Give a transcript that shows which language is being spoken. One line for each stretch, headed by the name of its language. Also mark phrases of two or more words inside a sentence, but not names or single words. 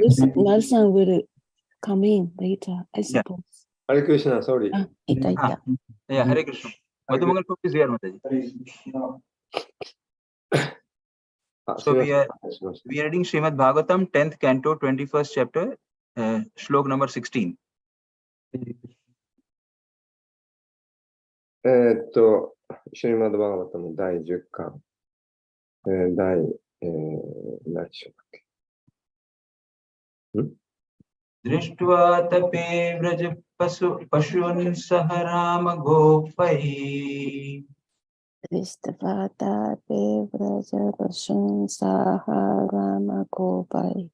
English: Madhu-san will come in later, I suppose. Hare Krishna, sorry. Yeah, Hare Krishna. Madhumangal Prabhu is here, Mataji. So we are reading Srimad Bhagavatam, 10th Canto, 21st Chapter, Shlok number 16.
Japanese: シュリマッド・バガバタの第10巻、何でしょうかっけ。
Sanskrit: दृष्ट्वा तपे व्रज पशून् सह राम गोपैः दृष्ट्वा तपे व्रज पशून् सह राम गोपैः